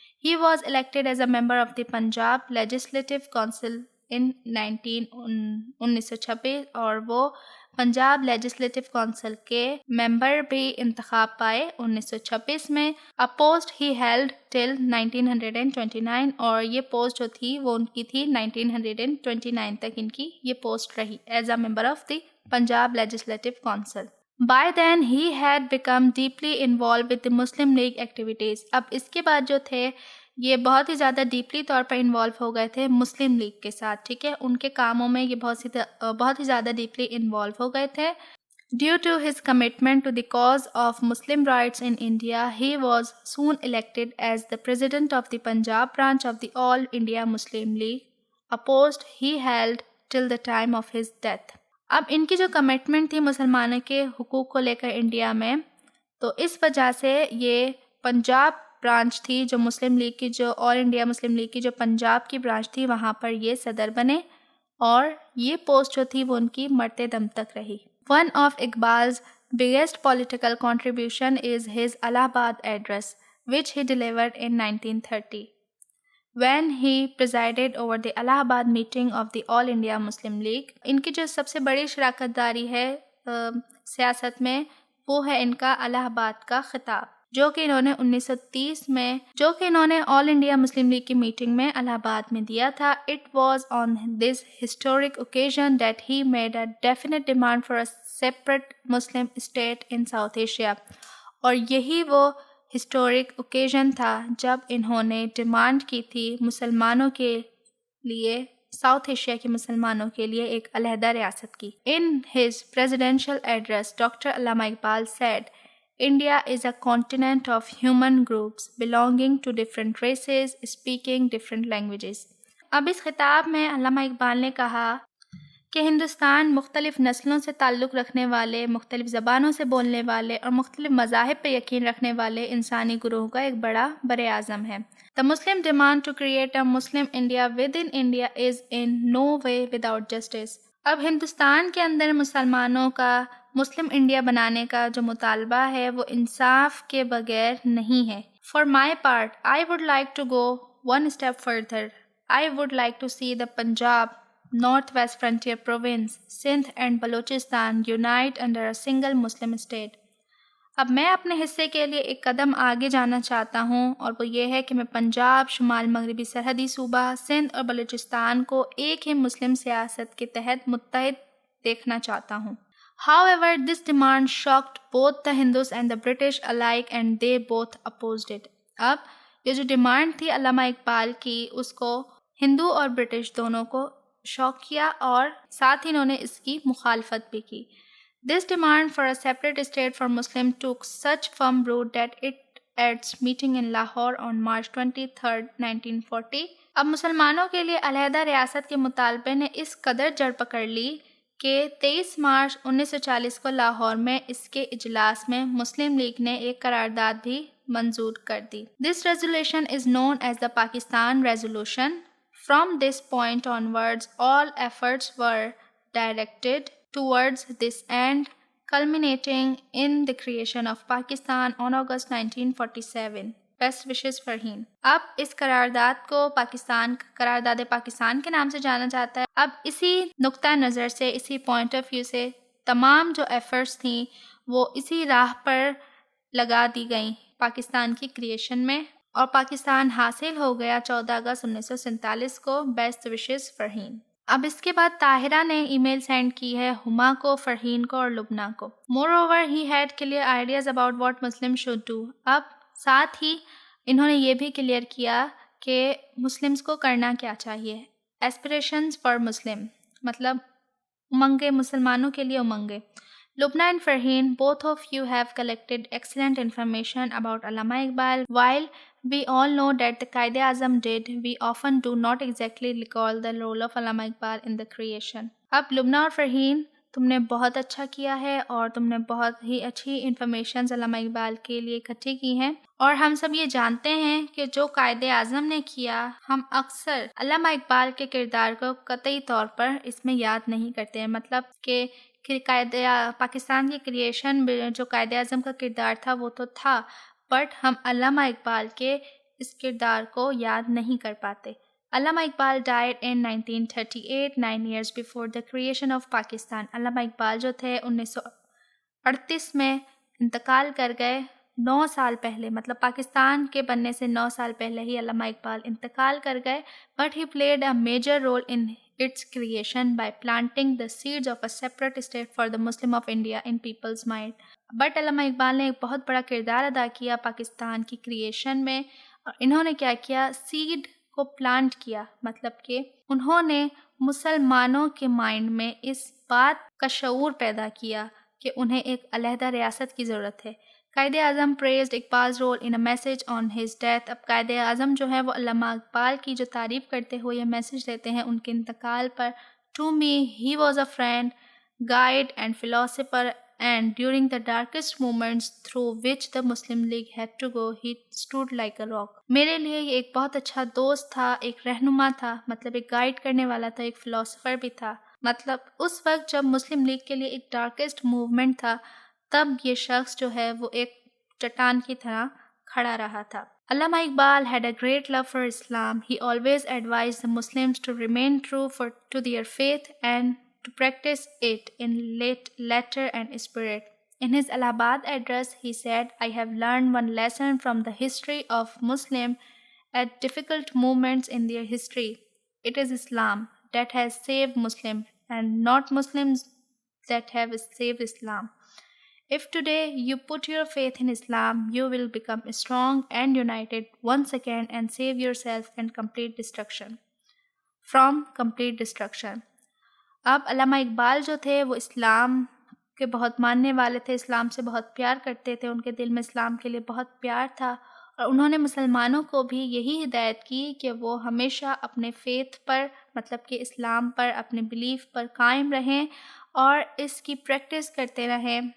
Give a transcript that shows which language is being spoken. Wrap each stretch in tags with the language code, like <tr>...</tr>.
<en>he was elected as a member of the Punjab legislative council in 1926،</en> <ur>اور وہ Punjab legislative council کے ممبر بھی انتخاب پائے 1926 میں.</ur> <en>a post he held till 1929،</en> <ur>اور یہ پوسٹ جو تھی وہ ان کی تھی 1929 تک ان کی یہ پوسٹ رہی</ur> <en>As a member of the Punjab legislative council. By then he had become deeply involved with the Muslim League activities.</en> <ur>اب اس کے بعد جو تھے یہ بہت ہی زیادہ ڈیپلی طور پر انوالو ہو گئے تھے مسلم لیگ کے ساتھ. ٹھیک ہے، ان کے کاموں میں یہ بہت ہی زیادہ ڈیپلی انوالو ہو گئے تھے.</ur> <en>Due to his commitment to the cause of Muslim rights in India, he was soon elected as the president of the Punjab branch of the All India Muslim League, a post he held till the time of his death.</en> <ur>اب ان کی جو commitment تھی مسلمانوں کے حقوق کو لے کر انڈیا میں، تو اس وجہ سے یہ پنجاب برانچ تھی جو مسلم لیگ کی، جو آل انڈیا مسلم لیگ کی جو پنجاب کی برانچ تھی، وہاں پر یہ صدر بنے، اور یہ پوسٹ جو تھی وہ ان کی مرتے دم تک رہی.</ur> <en>One of Iqbal's biggest political contribution is his Allahabad address, which he delivered in 1930. when he presided over the Allahabad meeting of the All India Muslim League.</en> <ur>ان کی جو سب سے بڑی شراکت داری ہے سیاست میں، وہ ہے ان کا الہ آباد کا خطاب، جو کہ انہوں نے 1930 میں آل انڈیا مسلم لیگ کی میٹنگ میں الہ آباد میں دیا تھا.</ur> <en>It was on this historic occasion that he made a definite demand for a separate Muslim state in South Asia.</en> <ur>اور یہی وہ ہسٹورک اوکیزن تھا جب انہوں نے ڈیمانڈ کی تھی مسلمانوں کے لیے، ساؤتھ ایشیا کے مسلمانوں کے لیے ایک علیحدہ ریاست کی.</ur> <en>In his presidential address, Dr. Allama Iqbal said, India is a continent of human groups belonging to different races, speaking different languages.</en> <ur>اب اس خطاب میں علامہ اقبال نے کہا کہ ہندوستان مختلف نسلوں سے تعلق رکھنے والے، مختلف زبانوں سے بولنے والے اور مختلف مذاہب پر یقین رکھنے والے انسانی گروہ کا ایک بڑا بر اعظم ہے.</ur> <en>The Muslim demand to create a Muslim India within India is in no way without justice.</en> <ur>اب ہندوستان کے اندر مسلمانوں کا مسلم انڈیا بنانے کا جو مطالبہ ہے وہ انصاف کے بغیر نہیں ہے.</ur> <en>For my part, I would like to go one step further. I would like to see the Punjab, North West Frontier Province, Sindh and Balochistan unite under a single Muslim state.</en> <ur>اب میں اپنے حصے کے لیے ایک قدم آگے جانا چاہتا ہوں، اور وہ یہ ہے کہ میں پنجاب، شمال مغربی سرحدی صوبہ سندھ اور بلوچستان کو ایک ہی مسلم سیاست کے تحت متحد دیکھنا چاہتا ہوں.</ur> <en>However, this demand shocked both the Hindus and the British alike and they both opposed it.</en> <ur>اب یہ جو ڈیمانڈ تھی علامہ اقبال کی، اس کو ہندو اور برٹش دونوں کو شوق کیا، اور ساتھ ہی انہوں نے اس کی مخالفت بھی کی.</ur> <en>This demand for a separate state for Muslim took such firm root that it at its meeting in Lahore on March 23, 1940.</en> <ur>اب مسلمانوں کے لیے علیحدہ ریاست کے مطالبے نے اس قدر جڑ پکڑ لی کہ 23 مارچ 1940 کو لاہور میں اس کے اجلاس میں مسلم لیگ نے ایک قرارداد بھی منظور کر دی.</ur> <en>This resolution is known as the Pakistan Resolution. From this point onwards, all efforts were directed towards this end, culminating in the creation of Pakistan on August 1947. Best wishes Farheen.</en> <ur>اب اس قرارداد کو قرارداد پاکستان کے نام سے جانا جاتا ہے. اب اسی نقطہ نظر سے، اسی پوائنٹ آف ویو سے تمام جو ایفرٹس تھیں وہ اسی راہ پر لگا دی گئیں پاکستان کی کریشن میں، اور پاکستان حاصل ہو گیا 14 اگست 1947 کو.</ur> <en>best wishes</en> <ur>Farheen. اب اس کے بعد طاہرہ نے ای میل سینڈ کی ہے ہما کو، فرحین کو اور لبنہ کو.</ur> <en>Moreover he had clear ideas about what Muslim should do.</en> <ur>اب ساتھ ہی انہوں نے یہ بھی کلیئر کیا کہ مسلمس کو کرنا کیا چاہیے.</ur> <en>aspirations for Muslim</en> <ur>مطلب امنگیں، مسلمانوں کے لیے امنگیں.</ur> <en>Lubna and Farheen, both of you have collected excellent information about Allama Iqbal. While we all know that the Quaid-e-Azam did, we often do not exactly recall the role of Allama Iqbal in the creation.</en> <ur>اب لبنہ اور فرحین، تم نے بہت اچھا کیا ہے اور تم نے بہت ہی اچھی انفارمیشنز علامہ اقبال کے لیے اکٹھی کی ہیں، اور ہم سب یہ جانتے ہیں کہ جو قائد اعظم نے کیا، ہم اکثر علامہ اقبال کے کردار کو قطعی طور پر اس میں یاد نہیں کرتے ہیں. مطلب کہ پاکستان کی کریشن میں جو قائد اعظم کا کردار تھا وہ تو تھا، بٹ ہم علامہ اقبال کے اس کردار کو یاد نہیں کر پاتے.</ur> <en>Allama Iqbal died in 1938, 9 years before the creation of Pakistan.</en> <ur>علامہ اقبال جو تھے 1938 میں انتقال کر گئے، 9 سال پہلے، مطلب پاکستان کے بننے سے 9 سال پہلے ہی علامہ اقبال انتقال کر گئے.</ur> <en>But he played a major role in its creation by planting the seeds of a separate state for the Muslim of India in people's mind.</en> <ur>But علامہ اقبال نے ایک بہت بڑا کردار ادا کیا پاکستان کی کریشن میں، اور انہوں نے کیا کیا؟ سیڈ کو پلانٹ کیا. مطلب کہ انہوں نے مسلمانوں کے مائنڈ میں اس بات کا شعور پیدا کیا کہ انہیں ایک علیحدہ ریاست کی ضرورت ہے.</ur> <en>Quaid Azam praised Iqbal's role in a message on his death.</en> <ur>اب قائد اعظم جو ہے وہ علامہ اقبال کی جو تعریف کرتے ہوئے یہ میسج دیتے ہیں ان کے انتقال پر.</ur> <en>To me, he was a friend, guide and philosopher, and during the darkest moments through which the Muslim League had to go, he stood like a rock.</en> <ur>میرے لیے یہ ایک بہت اچھا دوست تھا، ایک رہنما تھا، مطلب ایک گائیڈ کرنے والا تھا، ایک فلاسفر بھی تھا. مطلب اس وقت جب مسلم لیگ کے لیے ایک ڈارکسٹ موومنٹ تھا، تب یہ شخص جو ہے وہ ایک چٹان کی طرح کھڑا رہا تھا.</ur> <en>Allama Iqbal had a great love for Islam. He always advised the Muslims to remain true to their faith and to practice it in letter and spirit. In his Allahabad address, he said, I have learned one lesson from the history of Muslim at difficult moments in their history. It is Islam that has saved Muslim and not Muslims that have saved Islam. If today you put your faith in Islam, you will become strong and united once again and save yourself and complete destruction. From complete destruction.</en> <ur>اب علامہ اقبال جو تھے وہ اسلام کے بہت ماننے والے تھے، اسلام سے بہت پیار کرتے تھے، ان کے دل میں اسلام کے لیے بہت پیار تھا، اور انہوں نے مسلمانوں کو بھی یہی ہدایت کی کہ وہ ہمیشہ اپنے فیتھ پر، مطلب کہ اسلام پر، اپنے بلیف پر قائم رہیں اور اس کی پریکٹس کرتے رہیں.</ur>